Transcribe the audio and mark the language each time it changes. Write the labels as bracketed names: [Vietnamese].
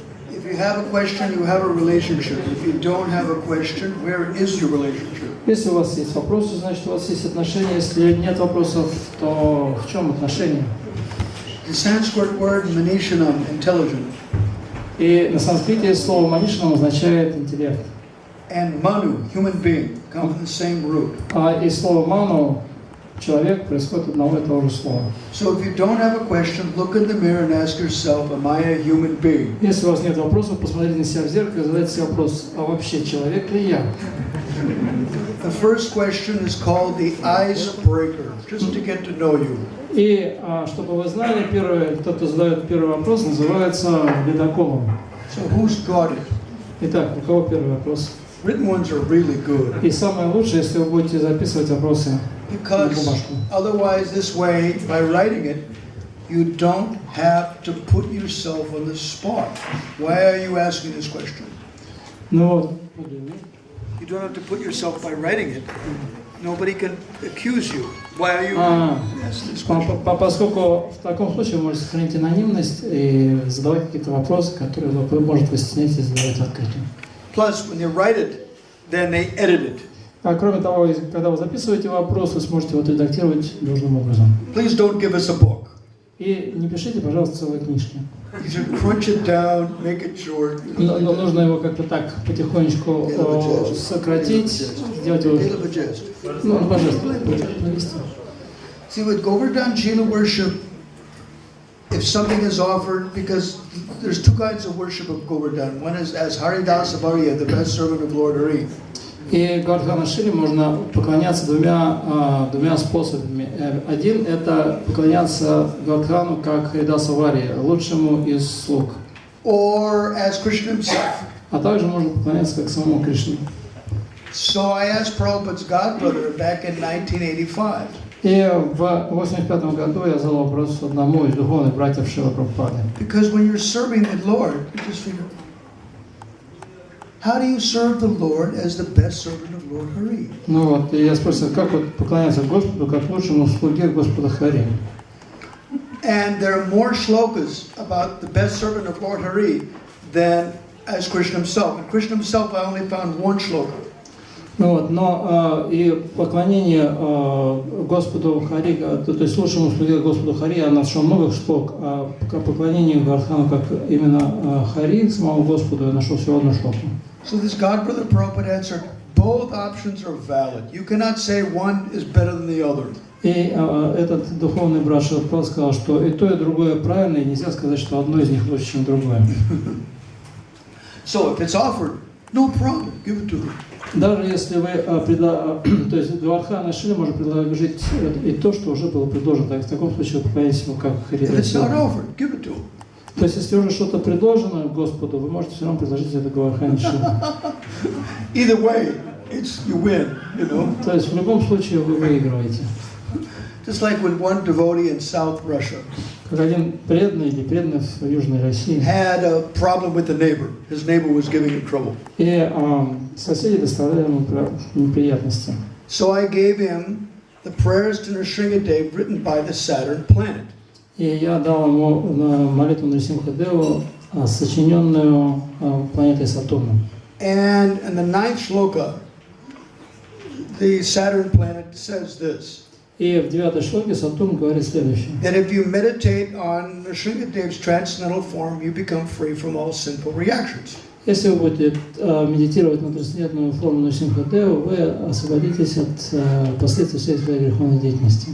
[English] If you have a question, you have a relationship. If you don't have a question, where is your relationship? [Russian] Если у вас есть вопросы, значит у вас есть отношения. Если нет вопросов, то в чем отношения? [English] The Sanskrit word manishanam, intelligent, [Russian] И на санскрите слово манишанам означает интеллект. [English] and manu, human being, come from the same root. [Russian] И слово ману, человек, происходит от одного и того же слова. [English] So if you don't have a question, look in the mirror and ask yourself, am I a human being? [Russian] Если у вас нет вопросов, посмотрите на себя в зеркало и задайте себе вопрос, а вообще человек ли я? [English] The first question is called the icebreaker, just to get to know you. [Russian] И чтобы вы знали, тот, кто задает первый вопрос, называется ледоколом. [English] So who's got it? [Russian] Итак, у кого первый вопрос? [English] Written ones are really good. [Russian] И самое лучшее, если вы будете записывать вопросы на [English] Because [Russian] бумажку. [English] otherwise, this way, by writing it, you don't have to put yourself on the spot. Why are you asking this question? [Russian] Ну вот. [English] You don't have to put yourself by writing it. Nobody can accuse you. Why are you asking this question? [Russian] Поскольку в таком случае вы можете сохранить анонимность и задавать какие-то вопросы, которые вы, может, вы стесняетесь задавать открыто. [English] Plus, when you write it, then they edit it. [Russian] А кроме того, когда вы записываете вопрос, вы сможете его редактировать должным образом. [English] Please don't give us a book. [Russian] И не пишите, пожалуйста, целые книжки. [English] You should crunch it down, make it short. [Russian] Но нужно его как-то так потихонечку сократить, сделать его... Ну, божественно. [English] See, with Govardhan Jila worship, if something is offered, because there's two kinds of worship of Govardhan. One is as Haridasa Bharya, the best servant of Lord Hari. [Russian] И Govardhana Шиле можно поклоняться двумя способами. Один – это поклоняться Govardhaну как Харидаса Варьи, лучшему из слуг. [English] Or as Krishna himself. [Russian] А также можно поклоняться как самому Кришне. [English] So I asked Prabhupada's godbrother back in 1985. [Russian] И в 1985 году я задал вопрос одному из духовных братьев Шрила Прабхупады. [English] Because when you're serving the Lord, you just figure, how do you serve the Lord as the best servant of Lord Hari? [Russian] Ну вот, и я спросил, как вот поклоняться Господу, как лучшему слуге Господа Хари. [English] And there are more shlokas about the best servant of Lord Hari than as Krishna himself. And Krishna himself, I only found one shloka. [Russian] Ну вот, но и поклонение Господу Хари, то есть лучшему слуге Господу Хари, я нашел много шлок, а поклонение Govardhanu как именно Хари, самому Господу, я нашел всего одну шлоку. [English] So this godbrother Prabhupada answered, both options are valid. You cannot say one is better than the other. [Russian] И этот духовный брат Шрила Прабхупада сказал, что и то, и другое правильно, и нельзя сказать, что одно из них лучше, чем другое. [English] So if it's offered, no problem, give it to them. [Russian] Даже если вы, то есть Govardhana Шиле может предложить и то, что уже было предложено, так в таком случае вы поклоняетесь ему как Хари. [English] If it's not offered, give it to him. [Russian] То есть если уже что-то предложено Господу, вы можете все равно предложить это Govardhana Шиле. [English] Either way, it's you win, you know. [Russian] То есть в любом случае вы выигрываете. [English] Just like when one devotee in South Russia [Russian] Как один преданный или преданный в Южной России. [English] had a problem with the neighbor. His neighbor was giving him trouble. [Russian] И соседи доставляли ему неприятности. [English] So I gave him the prayers to Nrsimhadev written by the Saturn planet. [Russian] И я дал ему молитву Нрисимхадеву, сочиненную планетой Сатурном. [English] And in the 9th shloka, the Saturn planet says this. [Russian] И в 9-й шлоке Сатурн говорит следующее. [English] That if you meditate on Nrsimhadev's transcendental form, you become free from all sinful reactions. [Russian] Если вы будете медитировать на трансцендентную форму Нрисимхадеву, вы освободитесь от последствий всей своей греховной деятельности.